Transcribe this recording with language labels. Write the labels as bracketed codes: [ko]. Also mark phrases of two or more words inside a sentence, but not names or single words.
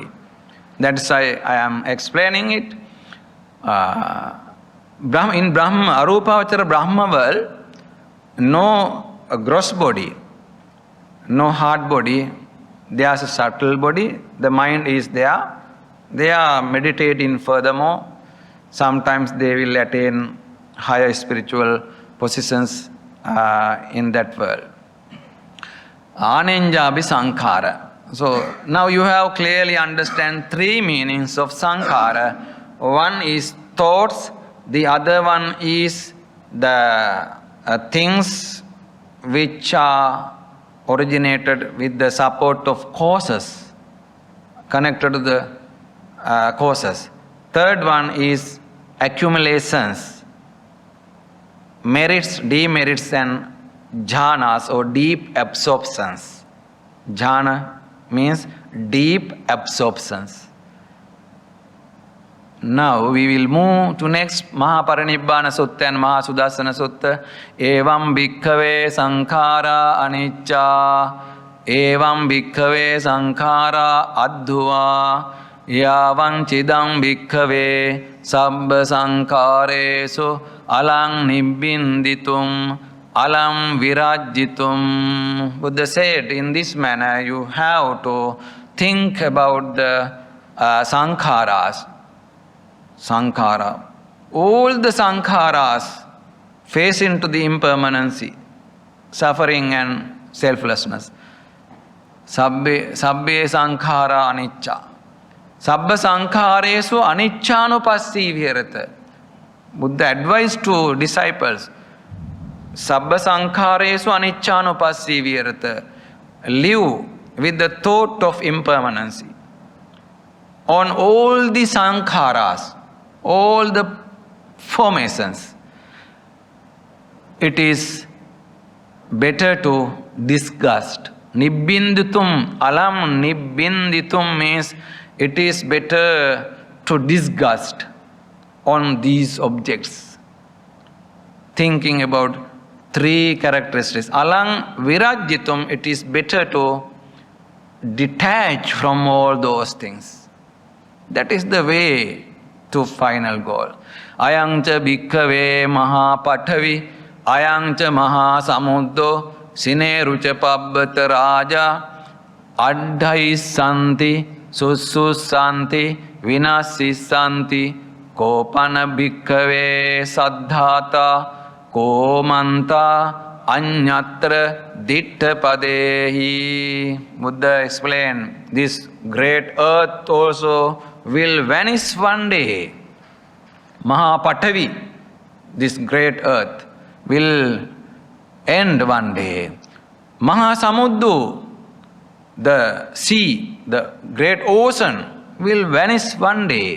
[en] That's why I am explaining it. In Brahma, Arupavachara Brahma world, no gross body, no hard body. There is a subtle body. The mind is there. They are meditating furthermore. Sometimes they will attain higher spiritual positions in that world. [pi] Anenjabi sankhara. [en] So now you have clearly understand three meanings of sankhara. One is thoughts. The other one is the things which are originated with the support of causes, connected to the causes. Third one is accumulations, merits, demerits and jhanas or deep absorptions. Jhana means deep absorptions. Now we will move to next Mahaparinibbana Sutta and Mahasudassana Sutta. [pi] Evam bhikkhave sankhara anicca. Evam bhikkhave sankhara addhuva. Yavam chidam bhikkhave sabba sankharesu alang nibbinditum alam virajjitum. [en] Buddha said, in this manner you have to think about the sankharas. Sankhara. All the sankharas face into the impermanency, suffering and selflessness. [pi] Sabbe sankhara anicca. Sabba sankharesu aniccanupassi viharata. [en] Buddha advised to disciples, [pi] Sabba sankharesu aniccanupassi viharata. [en] Live with the thought of impermanency. On all the sankharas, all the formations, it is better to disgust. Nibbinditum, [pi] alam nibbinditum [en] means it is better to disgust on these objects. Thinking about three characteristics. [pi] Alang virajjitum, [en] it is better to detach from all those things. That is the way to final goal. [pi] Ayangcha bhikkhave mahapathavi, ayangcha mahasamuddo, sinerucha pabbata raja, addhaisanti, sussusanti, vinasisanti, kopana bhikkhave saddhata, komanta, anyatra ditta padehi. [en] Buddha explained, this great earth also will vanish one day. Mahapathavi, this great earth, will end one day. Mahasamuddu, the sea, the great ocean, will vanish one day.